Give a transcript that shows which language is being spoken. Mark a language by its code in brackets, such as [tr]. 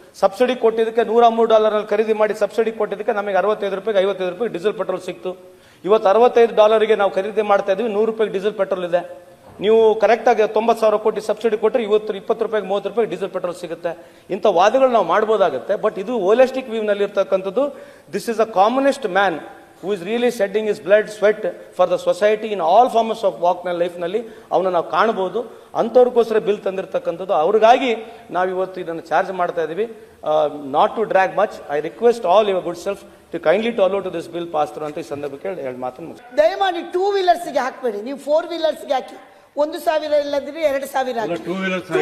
[kn] Subsidy ಕೊಟ್ಟಿದ್ದಕ್ಕೆ $103 ಖರೀದಿ ಮಾಡಿ ಸಬ್ಸಿಡಿ ಕೊಟ್ಟಿದ್ದಕ್ಕೆ ನಮಗೆ ₹65, ₹55 ಡೀಸೆಲ್ ಪೆಟ್ರೋಲ್ ಸಿಕ್ತು. ಇವತ್ತು $65 ನಾವು ಖರೀದಿ ಮಾಡ್ತಾ ಇದ್ವಿ, ₹100 ಡೀಸೆಲ್ ಪೆಟ್ರೋಲ್ ಇದೆ. ನೀವು ಕರೆಕ್ಟಾಗಿ 90,000 ಕೋಟಿ ಸಬ್ಸಿಡಿ ಕೊಟ್ಟರೆ ಇವತ್ತು ₹20, ₹30 ಡೀಸೆಲ್ ಪೆಟ್ರೋಲ್ ಸಿಗುತ್ತೆ. ಇಂಥ ವಾದಗಳು ನಾವು ಮಾಡ್ಬೋದಾಗುತ್ತೆ. ಬಟ್ ಇದು ಹೋಲಿಸ್ಟಿಕ್ ವ್ಯೂ ನಲ್ಲಿ ಇರ್ತಕ್ಕಂಥದ್ದು. [en] this is a commonest man who is really shedding his blood, sweat for the society in all forms of walk life [kn] ನಲ್ಲಿ ಅವನ್ನ ನಾವು ಕಾಣಬಹುದು. ಅಂಥವ್ರಿಗೋಸ್ಕರ ಬಿಲ್ ತಂದಿರತಕ್ಕಂಥದ್ದು. ಅವ್ರಿಗಾಗಿ ನಾವು ಇವತ್ತು ಇದನ್ನು ಚಾರ್ಜ್ ಮಾಡ್ತಾ ಇದ್ದೀವಿ. [en] not to drag much, I request all your good self to kindly to allow to this bill pass through [kn] ಅಂತ ಈ ಸಂದರ್ಭಕ್ಕೆ ಎರಡು ಮಾತನ್ನು ಮುಗಿಸಿ. ದಯಮಾಡಿ 2 ವೀಲರ್ಸ್ಗೆ ಹಾಕಬೇಡಿ, ನೀವು 4 ವೀಲರ್ಸ್ಗೆ ಹಾಕಿ. 1,000 ಇಲ್ಲದಿದ್ರೆ 2,000 ಹಾಕಿ. 2 ವೀಲರ್